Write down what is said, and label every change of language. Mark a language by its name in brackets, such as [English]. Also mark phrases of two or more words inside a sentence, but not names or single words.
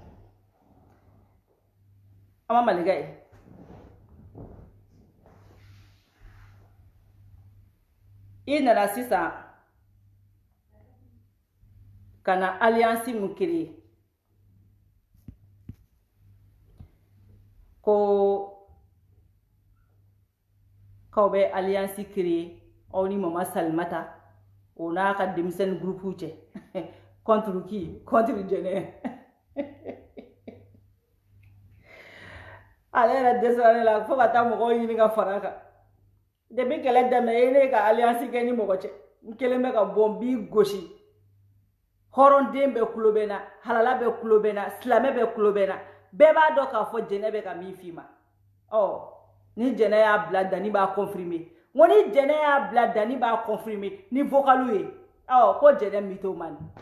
[Bambara] ama malika ye i nana sisan ka na alliance mun créer ko k'aw bɛ [French] alliance créer [Bambara] aw ni mama Salimata o n'a ka denmisɛnnin groupe cɛ [French] contre qui? [Bambara] Contre Jɛnɛ ale yɛrɛ dɛsɛra ne la fo ka taa mɔgɔw ɲini ka fara a kan depuis kɛlɛ daminɛ e ne ka alliance kɛ ni mɔgɔ cɛ n kelen bɛ ka bɔ n b'i gosi hɔrɔnden bɛɛ kulo bɛ n na halala bɛɛ kulo bɛ n na silamɛ bɛɛ kulo bɛ n na bɛɛ b'a dɔn k'a fɔ Jɛnɛ bɛ ka min f'i ma ni Jɛnɛ y'a bila Dani b'a confirmer n ko ni Jɛnɛ y'a bila Dani b'a confirmer ni vocalu ye ko Jɛnɛ mythomane